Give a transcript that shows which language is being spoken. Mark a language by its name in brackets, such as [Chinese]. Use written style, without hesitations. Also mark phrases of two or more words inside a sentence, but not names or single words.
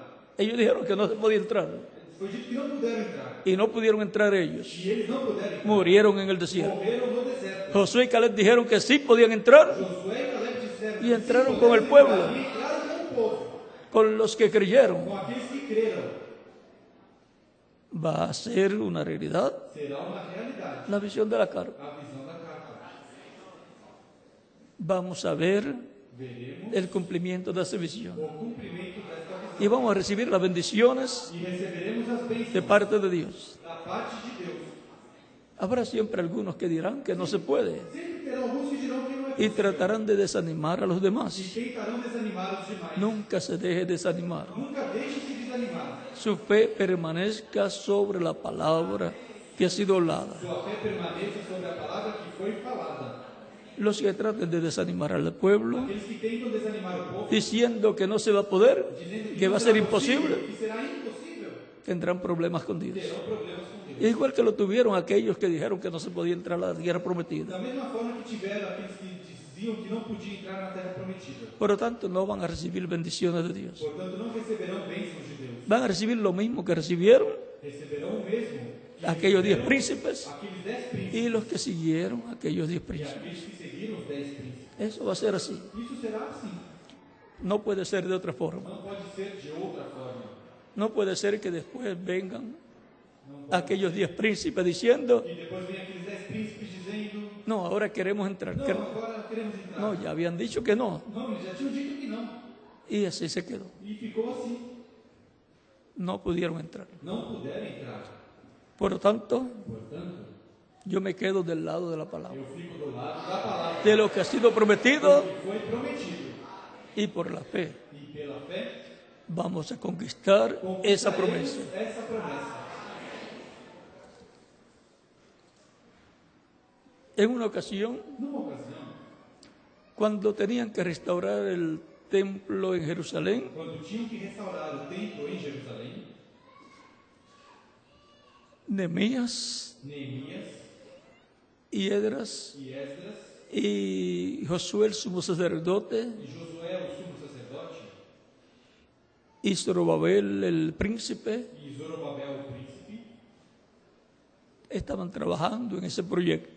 [Spanish] Ellos dijeron que no se podía entrar [Portuguese] Foi dito que não puderam entrar. [Spanish] y no pudieron entrar ellos. [Portuguese] E eles não puderam entrar. [Spanish] Murieron en el desierto. [Portuguese] Morreram no deserto. [Spanish] Josué y Caleb dijeron que sí podían entrar [Portuguese] Josué e Caleb disseram [Spanish] y [Portuguese] que [Spanish] entraron [Portuguese] sim, [Spanish] con el [Portuguese] podemos [Spanish] pueblo, [Portuguese] entrar. E entraram com o povo, [Spanish] con los que creyeron. [Portuguese] com aqueles que creram. [Spanish] Va a ser una realidad [Portuguese] Será uma realidade [Spanish] la visión de la carpa. [Portuguese] a visão da carta. [Spanish] Vamos a ver [Portuguese] Veremos [Spanish] el cumplimiento de esa visión [Portuguese] o cumprimento desta visão. [Spanish] y vamos a recibir las bendiciones [Portuguese] E receberemos as bênçãos [Spanish] de parte de Dios. [Portuguese] da parte de Deus. [Spanish] Habrá siempre algunos que dirán que no se puede [Portuguese] Sempre terão alguns que dirão que não é [Spanish] y [Portuguese] possível. [Spanish] tratarán de desanimar a los [Portuguese] E [Spanish] demás. [Portuguese] tentarão desanimar os demais. [Spanish] Nunca se deje desanimar. [Portuguese] Nunca deixe-se desanimar. [Spanish] Su fe permanezca sobre la palabra que ha sido hablada. [Portuguese] Sua fé permaneça sobre a palavra que foi falada. [Spanish] Los que traten de desanimar al pueblo [Portuguese] Aqueles que tentam desanimar o povo, [Spanish] diciendo que no se va a poder, [Portuguese] dizendo que não [Spanish] va a [Portuguese] será [Spanish] ser [Portuguese] possível, [Spanish] imposible, [Portuguese] que será impossível, [Spanish] tendrán problemas con Dios. [Portuguese] terão problemas com Deus. [Spanish] Y igual que lo tuvieron aquellos que dijeron que no se podía entrar a la tierra prometida. [Portuguese] Da mesma forma que tiveram aqueles que diziam que não podiam entrar na terra prometida. [Spanish] Por lo tanto, no van a recibir bendiciones de Dios. [Portuguese] Portanto, não receberão bênçãos de Deus. [Spanish] Van a recibir lo mismo que recibieron [Portuguese] Receberão o mesmo que [Spanish] aquellos 10 [Portuguese] receberam [Spanish] príncipes [Portuguese] aqueles 10 príncipes [Spanish] y los que siguieron aquellos 10 [Portuguese] e [Spanish] príncipes. [Portuguese] aqueles que seguiram os 10 príncipes. [Spanish] Eso va a ser así. [Portuguese] Isso será assim. [Spanish] No puede ser de otra forma. [Portuguese] Não pode ser de outra forma. [Spanish] No puede ser que después vengan aquellos 10 príncipes diciendo, [Portuguese] E depois vem aqueles 10 príncipes dizendo: [Spanish] no, ahora queremos entrar. [Portuguese] não, agora queremos entrar. [Spanish] No, ya habían dicho que no. [Portuguese] Não, eles já tinham dito que não. [Spanish] Y así se quedó. [Portuguese] E ficou assim. [Spanish] No pudieron entrar. [Portuguese] Não puderam entrar. [Spanish] Por lo tanto, [Portuguese] Portanto, [Spanish] yo me quedo del lado de la palabra. [Portuguese] eu fico do lado da palavra [Spanish] De lo que ha sido prometido [Portuguese] que foi prometido. [Spanish] y por la fe [Portuguese] E pela fé, [Spanish] vamos a conquistar esa promesa. [Portuguese] conquistaremos essa promessa. [Spanish] En una ocasión, [Portuguese] Numa ocasião, [Spanish] cuando tenían que restaurar el templo en Jerusalén, [Portuguese] quando tinham que restaurar o templo em Jerusalém, [Spanish] Nehemías [Portuguese] Neemias [Spanish] y Esdras [Portuguese] e Esdras [Spanish] y Josué el sumo sacerdote [Portuguese] e Josué, o sumo sacerdote, [Spanish] y Zorobabel el príncipe [Portuguese] e Zorobabel, o príncipe, [Spanish] estaban trabajando en ese proyecto.